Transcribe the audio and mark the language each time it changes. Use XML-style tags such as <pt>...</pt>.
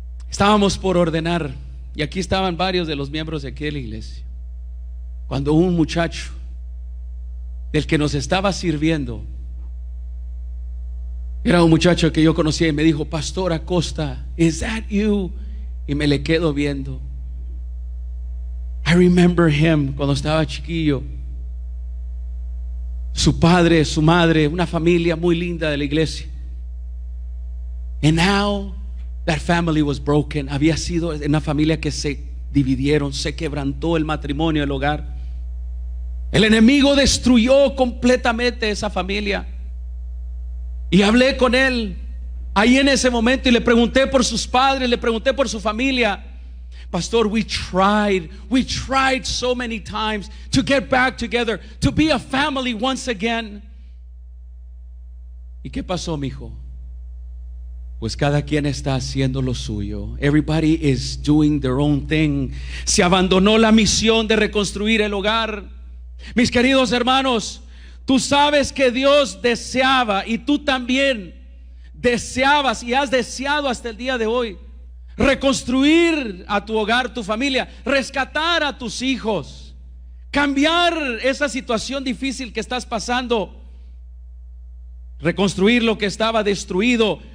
<es>Estábamos por ordenar, y aquí estaban varios de los miembros de aquí de la iglesia, cuando un muchacho del que nos estaba sirviendo, era un muchacho que yo conocía, y me dijo: Pastor Acosta,</es> <en>is that you?</en> <es>Y me le quedo viendo.</es> <en>I remember him</en> <es>cuando estaba chiquillo. Su padre, su madre, una familia muy linda de la iglesia.</es> <en>And now that family was broken.</en> <es>Había sido una familia que se dividieron, se quebrantó el matrimonio, el hogar. El enemigo destruyó completamente esa familia. Y hablé con él ahí en ese momento y le pregunté por sus padres, le pregunté por su familia.</es> <en>Pastor, we tried so many times to get back together, to be a family once again.</en> <es>¿Y qué pasó, mijo? Pues cada quien está haciendo lo suyo.</es> <en>Everybody is doing their own thing.</en> <es>Se abandonó la misión de reconstruir el hogar. Mis queridos hermanos, tú sabes que Dios deseaba, y tú también deseabas y has deseado hasta el día de hoy, reconstruir a tu hogar, tu familia, rescatar a tus hijos, cambiar esa situación difícil que estás pasando, reconstruir lo que estaba destruido.</es>